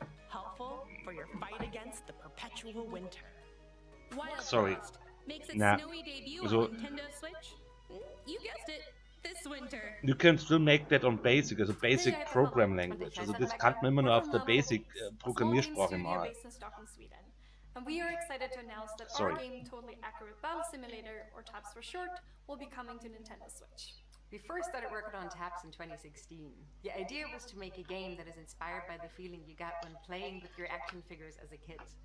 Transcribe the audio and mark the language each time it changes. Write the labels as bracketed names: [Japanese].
[English] Helpful for your fight against the perpetual winter. Wild Sorry. Frost makes its Nah. snowy debut So- on Nintendo Switch. You guessed it, this winter. You can still make that on Basic, also Basic Program Language. [German] Also das kann man immer nur auf der Basic Programmiersprache machen. [English] based in Stockholm, Sweden. And we are excited to announce that Sorry. our game, Totally Accurate Battle Simulator, or TAPS for short, will be coming to Nintendo Switch. We first started working on TAPS in 2016. The idea was to make a game that is inspired by the feeling you get when playing with your action figures as a kid.